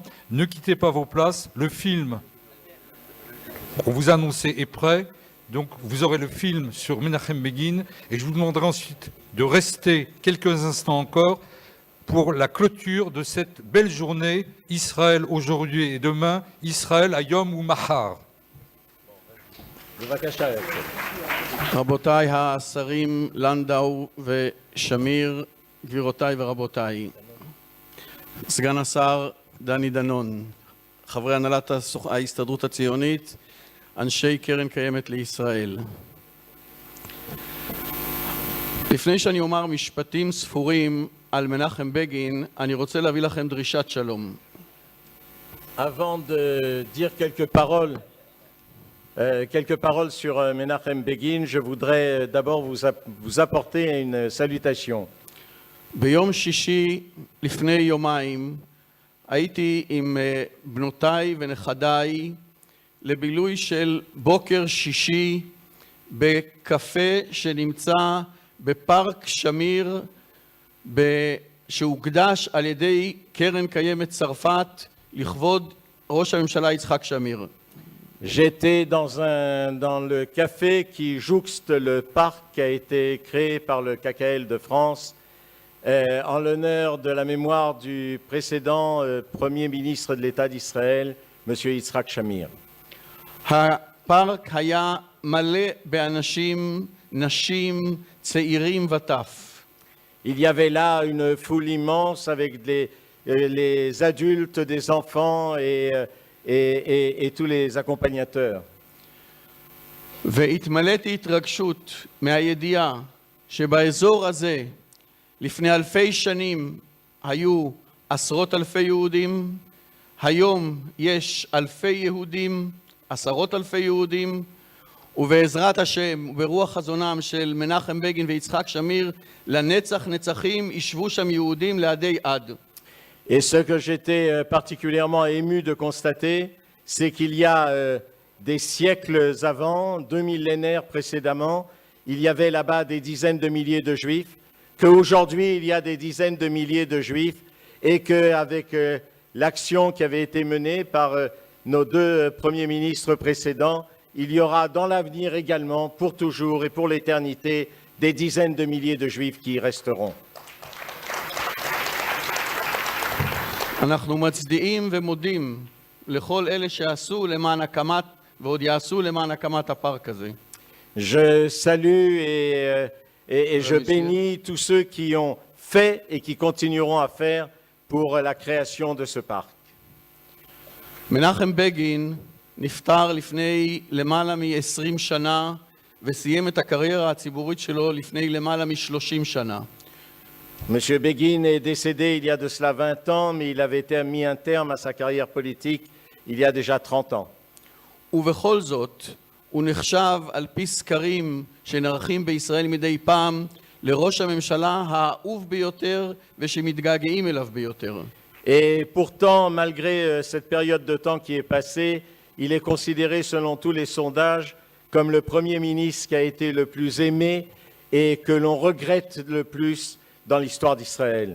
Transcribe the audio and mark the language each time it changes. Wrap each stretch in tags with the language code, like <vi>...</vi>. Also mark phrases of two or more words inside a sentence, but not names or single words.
<fr>Ne quittez pas vos places. Le film qu'on vous a annoncé est prêt. Donc vous aurez le film sur Menachem Begin. Et je vous demanderai ensuite de rester quelques instants encore pour la clôture de cette belle journée. Israël aujourd'hui et demain.</fr> <he>ישראל היום ומחר. רבותיי השרים לנדאו ושמיר, גבירותיי ורבותיי, סגן השר דני דנון, חברי הנהלת ההסתדרות הציונית, אנשי קרן קיימת לישראל. לפני שאני אומר משפטים ספורים על מנחם בגין, אני רוצה להביא לכם דרישת שלום.</he> <fr>Avant de dire quelques paroles sur Menachem Begin, je voudrais d'abord vous apporter une salutation.</fr> <he>ביום שישי לפני יומיים הייתי עם בנותיי ונכדיי לבילוי של בוקר שישי בקפה שנמצא בפארק שמיר שהוקדש על ידי קרן קיימת צרפת לכבוד ראש הממשלה יצחק שמיר.</he> <fr>J'étais dans le café qui jouxte le parc qui a été créé par le KKL de France en l'honneur de la mémoire du précédent Premier ministre de l'État d'Israël, M. Yitzhak Shamir.</fr> <he>הפארק היה מלא באנשים, נשים, צעירים וטף.</he> <fr>Il y avait là une foule immense avec les adultes, des enfants et tous les accompagnateurs.</fr> <he>והתמלאתי התרגשות מהידיעה שבאזור הזה לפני אלפי שנים היו עשרות אלפי יהודים, היום יש אלפי יהודים, עשרות אלפי יהודים, ובעזרת השם וברוח חזונם של מנחם בגין ויצחק שמיר לנצח נצחים ישבו שם יהודים לעדי עד.</he> <fr>Et ce que j'étais particulièrement ému de constater, c'est qu'il y a des siècles avant, 2 millénaires précédemment, il y avait là-bas des dizaines de milliers de juifs, qu'aujourd'hui il y a des dizaines de milliers de juifs et qu'avec l'action qui avait été menée par nos deux premiers ministres précédents, il y aura dans l'avenir également, pour toujours et pour l'éternité, des dizaines de milliers de juifs qui y resteront.</fr> <he>אנחנו מצדיעים ומודים לכל אלה שעשו למען הקמת ועוד יעשו למען הקמת הפארק הזה.</he> <fr>Je salue et je bénis tous ceux qui ont fait et qui continueront à faire pour la création de ce parc.</fr> <he>מנחם בגין נפטר לפני למעלה מ-20 שנה וסיים את הקריירה הציבורית שלו לפני למעלה מ-30 שנה.</he> <fr>Monsieur Begin est décédé il y a de cela 20 ans, mais il avait été mis un terme à sa carrière politique il y a déjà 30 ans.</fr> <he>ובכל זאת, הוא נחשב על פי סקרים שנערכים בישראל מדי פעם לראש הממשלה האהוב ביותר ושמתגעגעים אליו ביותר.</he> <fr>Et pourtant, malgré cette période de temps qui est passée, il est considéré selon tous les sondages comme le Premier ministre qui a été le plus aimé et que l'on regrette le plus dans l'histoire d'Israël.</fr>